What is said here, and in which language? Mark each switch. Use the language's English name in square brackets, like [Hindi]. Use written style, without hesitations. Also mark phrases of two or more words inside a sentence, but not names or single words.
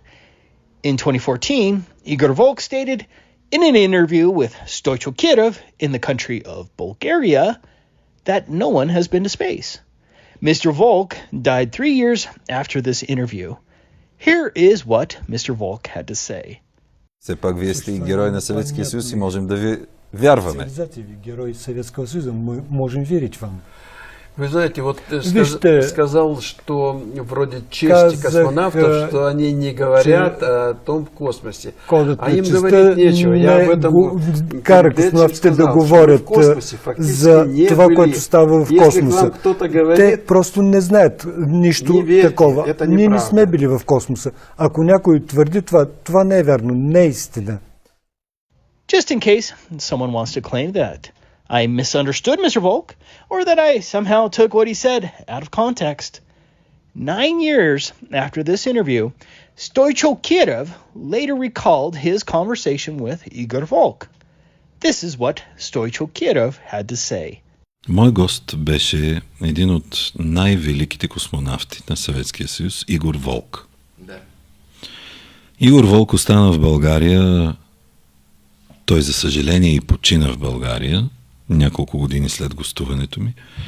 [English] In 2014, Igor Volk stated in an interview with Stoichko Kirov in the country of Bulgaria that no one has been to space. Mr. Volk died 3 years after this interview. Here is what Mr. Volk had to say. [Bulgarian] Все пак вие сте и герой на Съветския съюз и можем да ви вярваме. [Russian] Герой Советского Союза, мы можем верить вам. Вы знаете, вот сказал, что вроде честь космонавтов, что они не говорят о том в космосе. А им говорить нечего. Я об этом [Bulgarian] кара космонавтите да говорят за това, което става в космоса. Те просто не знаят нищо такова. Ние не сме били в космоса. Ако някой твърди това, това не е вярно, не е истина. [English] Just in case someone wants to claim that I misunderstood Mr. Volk, or that I somehow took what he said out of context. 9 years after this interview, Stoichko Kirov later recalled his conversation with Igor Volk. This is what Stoichko Kirov had to say. [Bulgarian] Мой гост беше един от най-великите космонавти на Съветския съюз, Игор Волк. Да. Игор Волк остана в България, той за съжаление и почина в България, няколко години след гостуването ми.